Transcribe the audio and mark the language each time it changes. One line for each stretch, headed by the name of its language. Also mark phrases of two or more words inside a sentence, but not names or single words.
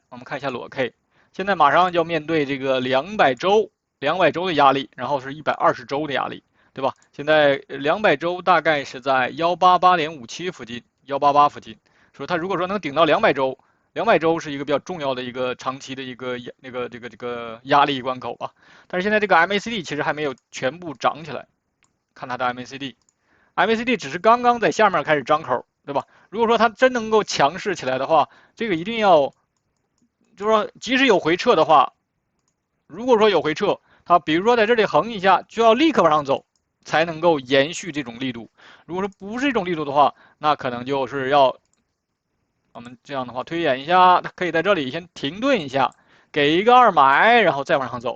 Chinese: 我們看一下裸 K， 現在馬上就要面對這個200週的壓力，然後是120週的壓力。對吧？現在200週大概是在188.57附近，188附近。說它如果說能頂到200週， 200周是一個比較重要的一個長期的一個這個壓力關口吧。但是現在這個 MACD 其實還沒有全部漲起來，看它的 MACD 只是剛剛在下面開始張口，对吧？如果说它真能夠強勢起來的話，這個一定要，就是說即使有回撤的話，如果說有回撤，它比如說在這裡橫一下，就要立刻往上走，才能夠延續這種力度。如果說不是這種力度的話，那可能就是要我們這樣的話推演一下，它可以在這裡先停頓一下，給一個二買，然後再往上走。